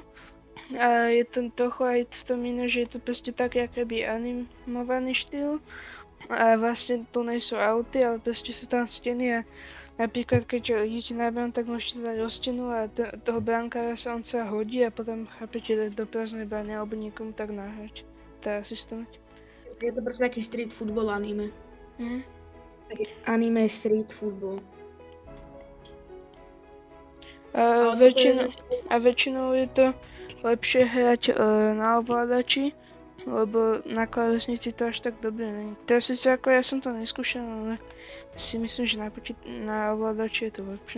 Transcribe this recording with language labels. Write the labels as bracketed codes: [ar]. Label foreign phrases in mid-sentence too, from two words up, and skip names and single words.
[sk] A je to trochu aj v tom iné, že je to proste taký akoby animovaný štýl. A vlastne tu nie sú auty, ale proste sú tam steny a napríklad keď idete na brán, tak môžete dať o stenu a toho bránkára sa hodí a potom chápete do prázdnej brány alebo niekomu tak nahrať. Tá asistovať. Je to proste taký [en] street football anime. [sk] Taký [en] anime street football. [sk] A väčšinou je to lepšie hrať na ovládači, lebo na klávesnici to až tak dobre není. Teraz síce ako ja som to neskúšal, ale si myslím, že na ovládači je to lepšie.